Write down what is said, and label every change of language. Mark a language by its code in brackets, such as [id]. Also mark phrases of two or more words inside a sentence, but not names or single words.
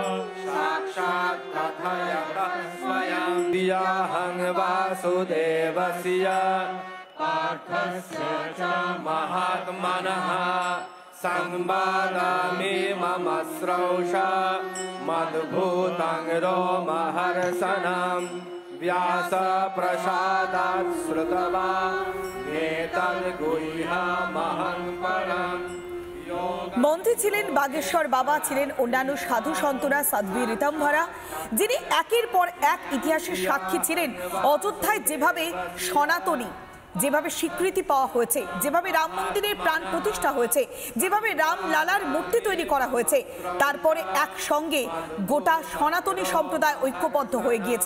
[sa] साक्षात् कथयतः स्वयं दियाहं वासुदेवस्य पार्थस्य च महात्मनः संवादामि मम श्रौषा मद्भूतं रोमहर्षणं व्यासप्रसादात् श्रुतवान् एतद्गुह्यमहं परं। [bn] মন্ত্রী ছিলেন বাগেশ্বর বাবা, ছিলেন অন্যান্য সাধু সন্তরা, সাধ্বী ঋতম্ভরা, যিনি একের পর এক ইতিহাসের সাক্ষী ছিলেন। অযোধ্যায় যেভাবে সনাতনী, যেভাবে স্বীকৃতি পাওয়া হয়েছে, যেভাবে রাম মন্দিরের প্রাণ প্রতিষ্ঠা হয়েছে, যেভাবে রাম লালার মূর্তি তৈরি করা হয়েছে, তারপরে একসঙ্গে গোটা সনাতনী সম্প্রদায় ঐক্যবদ্ধ হয়ে গিয়েছে।